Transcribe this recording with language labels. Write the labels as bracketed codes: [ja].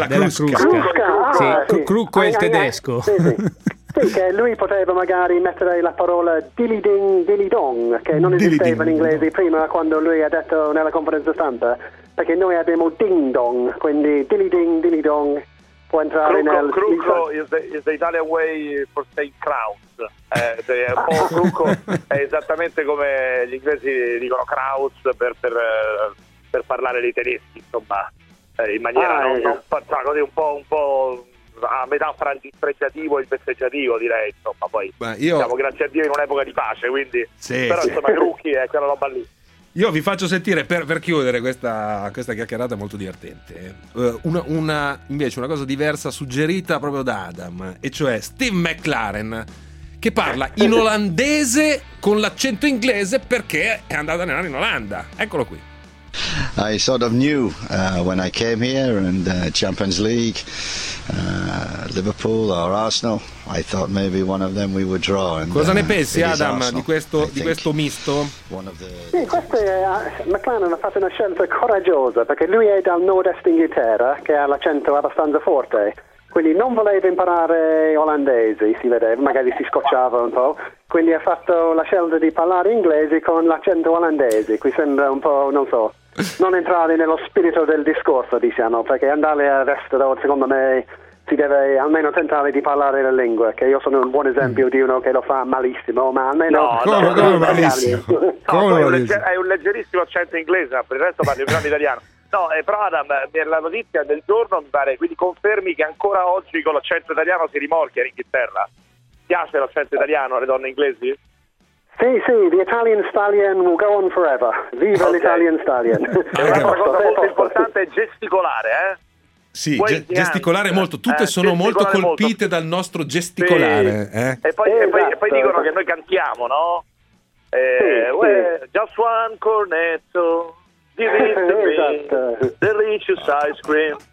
[it] Crucco è il tedesco. Sì, che lui poteva magari mettere la parola dilidong, che non esisteva in inglese prima, quando lui ha detto nella conferenza stampa, perché noi abbiamo ding dong, quindi dilidong, dilidong può entrare crucco, nel... [en] Crucco is the Italian way for saying crowd. [it] Crucco è esattamente come gli inglesi dicono Krauss per parlare dei tedeschi, insomma, in maniera non così un po' a metà fra il dispregiativo e il festeggiativo, direi, insomma, poi siamo grazie a Dio in un'epoca di pace, quindi insomma, Crucchi è quella roba lì. Io vi faccio sentire, per chiudere questa chiacchierata molto divertente, una cosa diversa suggerita proprio da Adam, e cioè Steve McLaren che parla in olandese con l'accento inglese perché è andato a allenare in Olanda. Eccolo qui. [en] I sort of knew when I came here and Champions League, Liverpool or Arsenal, I thought maybe one of them we would draw. And, [it] cosa ne pensi, Adam, di questo misto? Sì, questo è, McLaren ha fatto una scelta coraggiosa, perché lui è dal nord-est Inghilterra, che ha l'accento abbastanza forte, quindi non voleva imparare olandese, si vedeva, magari si scocciava un po'. Quindi ha fatto la scelta di parlare inglese con l'accento olandese. Qui sembra un po', non so, non entrare nello spirito del discorso, diciamo, perché andare al resto, secondo me, si deve almeno tentare di parlare la lingua, che io sono un buon esempio di uno che lo fa malissimo, ma almeno... No, come malissimo? È un leggerissimo accento inglese, per il resto parli un italiano. No, però Adam, per la notizia del giorno, mi pare, quindi confermi che ancora oggi con l'accento italiano si rimorchia in Inghilterra. Piace l'accento italiano alle donne inglesi? [en] Sì, the Italian stallion will go on forever. [it] Viva l'Italian stallion. Una cosa molto importante è gesticolare, Sì, gesticolare molto. Tutte sono molto colpite dal nostro gesticolare. Sì. E poi dicono che noi cantiamo, no? [en] Just one cornetto, delicious ice cream.